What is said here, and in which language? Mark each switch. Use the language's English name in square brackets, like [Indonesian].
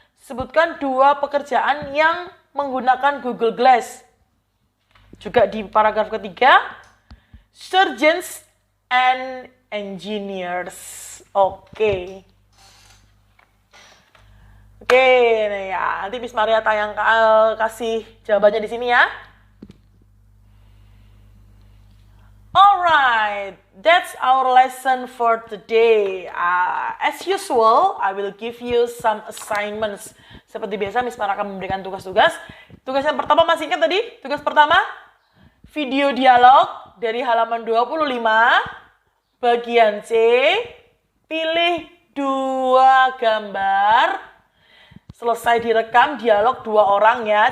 [Indonesian] Sebutkan 2 pekerjaan yang menggunakan Google Glass. Juga di paragraf ketiga. [English] Surgeons and engineers. Oke. [Indonesian] Oke, nih ya. Nanti Miss Maria kasih jawabannya di sini ya. [English] Alright, that's our lesson for today. As usual, I will give you some assignments. [Indonesian] Seperti biasa, Miss Maria akan memberikan tugas-tugas. Tugas yang pertama masih ingat tadi? Tugas pertama, video dialog dari halaman 25, bagian C. Pilih 2 gambar. Selesai direkam dialog 2 orang ya.